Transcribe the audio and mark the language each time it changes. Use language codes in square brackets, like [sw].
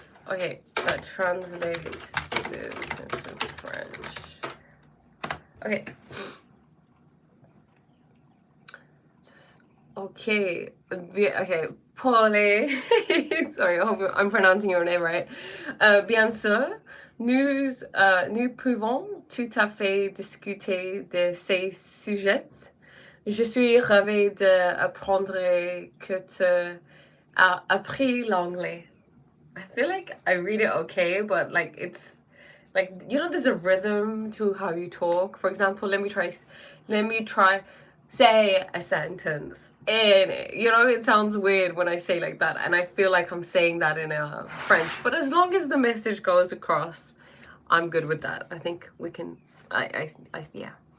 [en] Okay, translate this into French. Okay. Okay. Okay. Paulé. Sorry, I hope I'm pronouncing your name right. [fr] Bien sûr, nous pouvons tout à fait discuter de ces sujets. Je suis ravie d'apprendre que tu as appris l'anglais. [en] I feel like I read it okay, but like it's like, you know, there's a rhythm to how you talk. For example, let me try say a sentence, and you know, it sounds weird when I say like that, and I feel like I'm saying that in a French, but as long as the message goes across, I'm good with that. I think we can. Yeah.